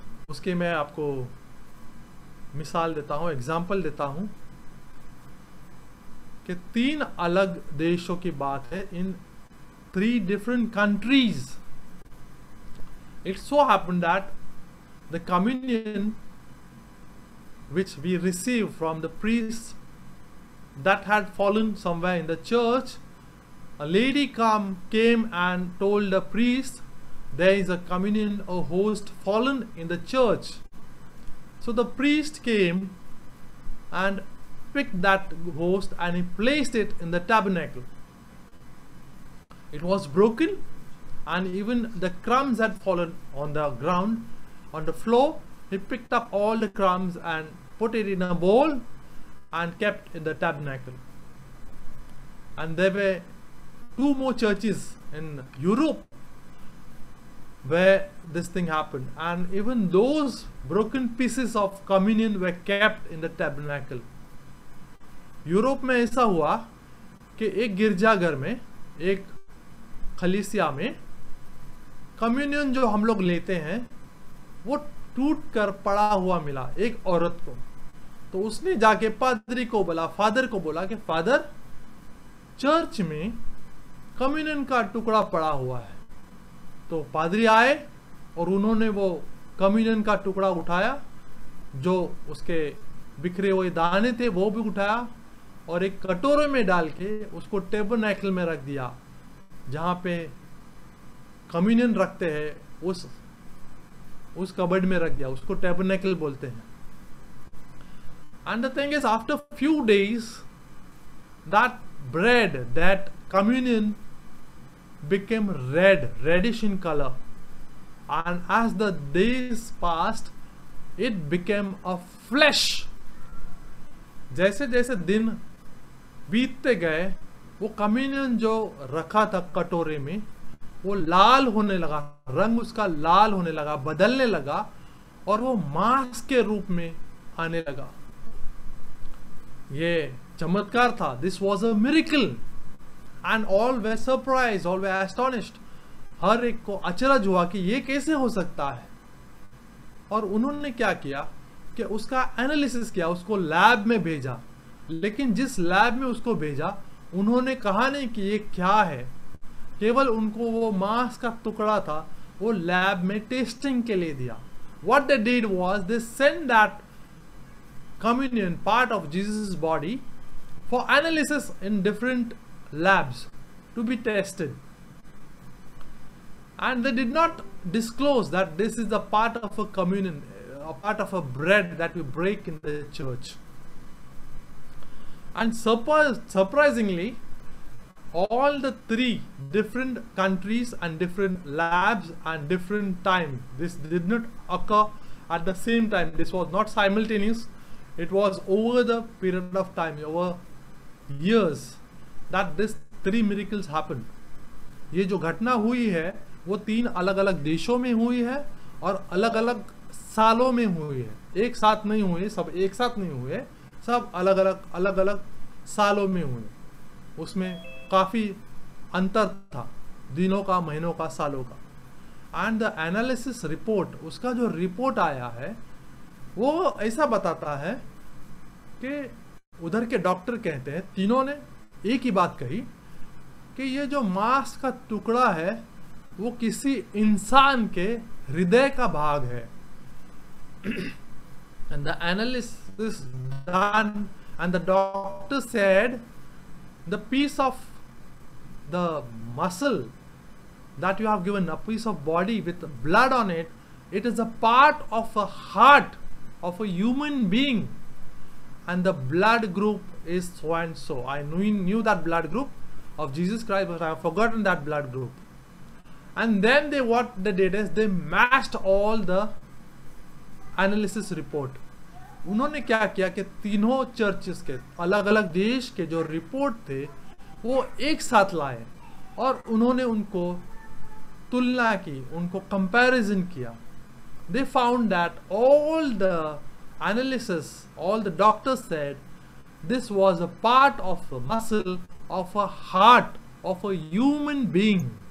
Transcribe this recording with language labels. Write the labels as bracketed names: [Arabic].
[Hindi] उसके मैं आपको मिसाल देता हूँ, एग्जाम्पल देता हूँ कि 3 अलग देशों की बात है। [English] In 3 different countries, it so happened that the communion which we received from the priests that had fallen somewhere in the church, a lady came and told the priest, there is a communion, a host fallen in the church. So the priest came and picked that host and he placed it in the tabernacle. It was broken, and even the crumbs had fallen on the ground, on the floor. He picked up all the crumbs and put it in a bowl and kept in the tabernacle. And there were 2 more churches in Europe where this thing happened, and even those broken pieces of communion were kept in the tabernacle. [Hindi] Europe में ऐसा हुआ कि एक गिरजाघर में, एक खलीसिया में communion जो हम लोग लेते हैं वो टूट कर पड़ा हुआ मिला एक औरत को। तो उसने जाके पादरी को बोला, फादर को बोला कि फादर, चर्च में कम्युनियन का टुकड़ा पड़ा हुआ है। तो पादरी आए और उन्होंने वो कम्युनियन का टुकड़ा उठाया, जो उसके बिखरे हुए दाने थे वो भी उठाया और एक कटोरे में डाल के उसको टेबरनेकल में रख दिया, जहाँ पे कम्युनियन रखते हैं उस कबर्ड में रख दिया। उसको टेबरनेकल बोलते हैं। [English] And the thing is, after few days, that bread, that communion became reddish in color. And as the days passed, it became a flesh. [Hindi] जैसे जैसे दिन बीतते गए, वो कम्युनियन जो रखा था कटोरे में वो लाल होने लगा, रंग उसका लाल होने लगा, बदलने लगा और वो मांस के रूप में आने लगा। ये चमत्कार था। [English] This was a miracle and all were surprise, all were astonished. [Hindi] हर एक को अचरज हुआ कि ये कैसे हो सकता है। और उन्होंने क्या किया कि उसका एनालिसिस किया, उसको लैब में भेजा। लेकिन जिस लैब में उसको भेजा, उन्होंने कहा नहीं कि ये क्या है, केवल उनको वो मांस का टुकड़ा था वो लैब में टेस्टिंग के लिए दिया। [English] What they did was they sent that communion, part of Jesus' body, for analysis in different labs to be tested. And they did not disclose that this is a part of a communion, a part of a bread that we break in the church. And surprisingly, all the 3 different countries and different labs and different time, this did not occur at the same time. This was not simultaneous. It was over the period of time, over years, that this 3 miracles happened. [Hindi] ये जो घटना हुई है वो 3 अलग अलग देशों में हुई है और अलग अलग सालों में हुई है। एक साथ नहीं हुए, सब एक साथ नहीं हुए, सब अलग अलग सालों में हुए। उसमें काफी अंतर था, दिनों का, महीनों का, सालों का। [English] and the analysis report, [Hindi] उसका जो रिपोर्ट आया है वो ऐसा बताता है कि उधर के डॉक्टर कहते हैं, तीनों ने एक ही बात कही कि ये जो मांस का टुकड़ा है वो किसी इंसान के हृदय का भाग है। [English] And the analysis done, and the doctor said the piece of the muscle that you have given, a piece of body with blood on it, it is a part of a heart of a human being, and the blood group is so and so. I knew that blood group of Jesus Christ, but I have forgotten that blood group. And then what they did is they matched all the analysis report. [Hindi] उन्होंने क्या किया कि तीनों churches के अलग अलग देश के जो रिपोर्ट थे वो एक साथ लाए और उन्होंने उनको तुलना की, उनको कंपैरिजन किया। [English] They found that all the analysis, all the doctors said this was a part of a muscle of a heart of a human being.